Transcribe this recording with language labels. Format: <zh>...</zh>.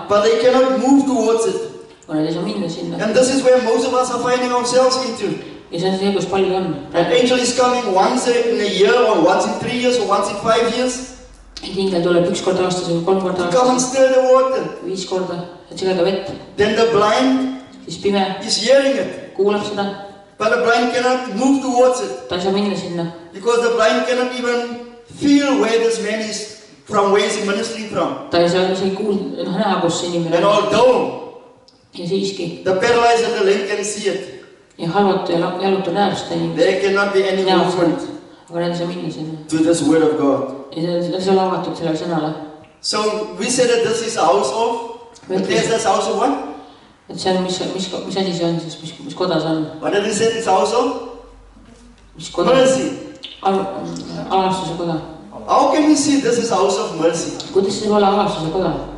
<en>But they cannot move towards it.</en> <et>Aga nad ei saa minna sinna.</et> <en>And this is where most of us are finding ourselves into.</en> <et>Ja see on see, kus palju on.</et> <en>An angel is coming once in a year or once in 3 years or once in 5 years.</en> <et>Et ingel tuleb 1 kord aastas või 3 korda</et> <en>Come and</en> <et>aastas.</et> <en>stir the water.</en> <et>5 korda, et segada vett.</et> <en>Then the blind</en> <et>Siis pime</et> <en>is hearing it.</en> <et>kuulab seda.</et> <en>But the blind cannot move towards it.</en> <et>Ta ei saa minna sinna.</et> <en>Because the blind cannot even feel where this man is from, where is he ministering from.</en> <et>Ta ei saa isegi kuulda, näha, kus see inimene</et> <en>And</en> <et>on.</et> <en>although</en> <et>Ja siiski.</et> <en>the paralyzed and the lame can see it,</en> <et>Ja halvataja ja jalutaja näeb seda inimest.</et> <en>there cannot be any</en> <et>Näeb</et> <en>movement</en> <et>seda. Aga nad ei saa minna sinna.</et> <en>to this word of God.</en> <et>Ja see on avatud sellele sõnale.</et> <en>So we said that this is a house of, but there's this house of what?</en> <et>Et see on, mis asi see on siis, mis koda see on?</et> <en>What did we say this house of?</en> <et>Mis koda?</et> <en>Mercy.</en> <et>Alastuse koda.</et> <en>How can we see this is house of mercy?</en> <et>Kuidas see olla alastuse koda?</et>